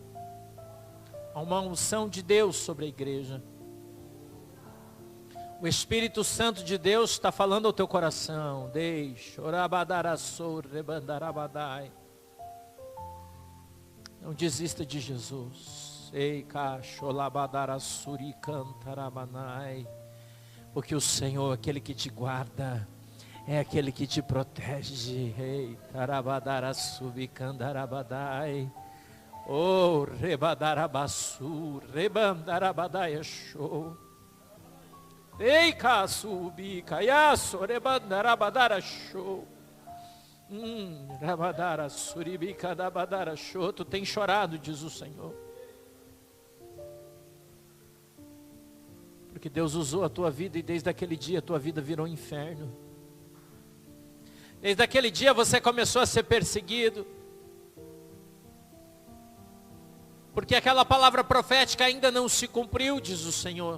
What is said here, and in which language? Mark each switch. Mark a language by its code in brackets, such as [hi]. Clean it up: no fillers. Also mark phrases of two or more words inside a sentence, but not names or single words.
[pt] Há uma unção de Deus sobre a igreja. O Espírito Santo de Deus está falando ao teu coração. Deixa, orabadaraçou, rebandarabadai. Não desista de Jesus. Ei, cacholabadaraçuri cantarabanai. Porque o Senhor, aquele que te guarda, é aquele que te protege. Ei, tarabadaraçubi candarabadai. Oh, rebadarabaçu, rebandarabadai show. Ei, casubi, caiaço, rebandarabadara show. Rabadara, Suribica, Dabadara, Tu tem chorado, diz o Senhor. Porque Deus usou a tua vida e desde aquele dia a tua vida virou um inferno. Desde aquele dia você começou a ser perseguido. Porque aquela palavra profética ainda não se cumpriu, diz o Senhor.